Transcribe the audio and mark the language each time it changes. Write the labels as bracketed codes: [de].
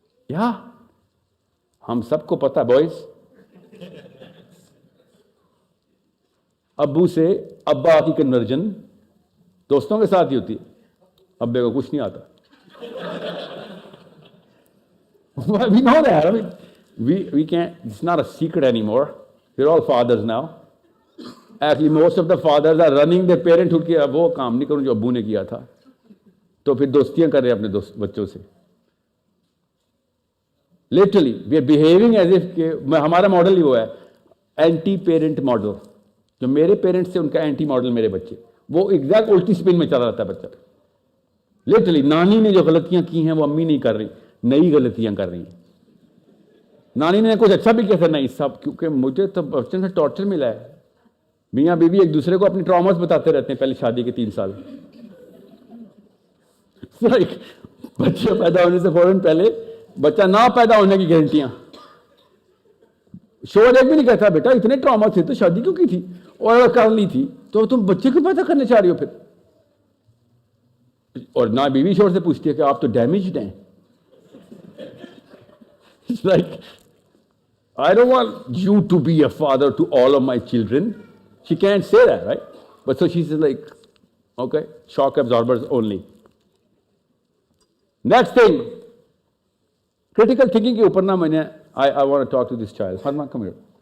[hi] या हम सबको पता बॉयज, अब्बू से अब्बा की कन्वर्जन दोस्तों के साथ ही होती है. अब्बे को कुछ नहीं आता. [en] We know that. I mean, we can't, it's not a secret anymore. We're all fathers now. Actually, most of the fathers are running their parenthood [hi] कि वो काम नहीं करूँ जो अब्बू ने किया था, तो फिर दोस्तियां कर रहे हैं अपने बच्चों से. [en] Literally, we are behaving as if [hi] हमारा मॉडल ही वो है, एंटी पेरेंट मॉडल. जो मेरे पेरेंट्स थे उनका एंटी मॉडल मेरे बच्चे, वो एग्जैक्ट उल्टी स्पिन में चला रहता है बच्चा. लिटरली नानी ने जो गलतियां की हैं वो अम्मी नहीं कर रही, नई गलतियां कर रही हैं. नानी ने कुछ अच्छा भी किया था नहीं सब, क्योंकि मुझे तो बच्चों से टॉर्चर मिला है. मियाँ बीवी एक दूसरे को अपनी ट्रॉमास बताते रहते हैं पहले शादी के 3 साल. बच्चे पैदा होने से फौरन पहले बच्चा ना पैदा होने की गारंटियां. शोर एक भी नहीं कहता बेटा इतने ट्रॉमा थे तो शादी क्यों की थी, और अगर कर ली थी तो तुम बच्चे क्यों पैदा करने चाह रही हो फिर. और ना बीवी शोर से पूछती है कि आप तो डैमेज्ड हैं. [en] It's like, I don't want you to be a father to all of my children. She can't say that, right? But so she's like, okay, shock absorbers only. Next thing, critical thinking [hi] के ऊपर ना मैंने, [en] I want to talk to this child. Fatma, come here.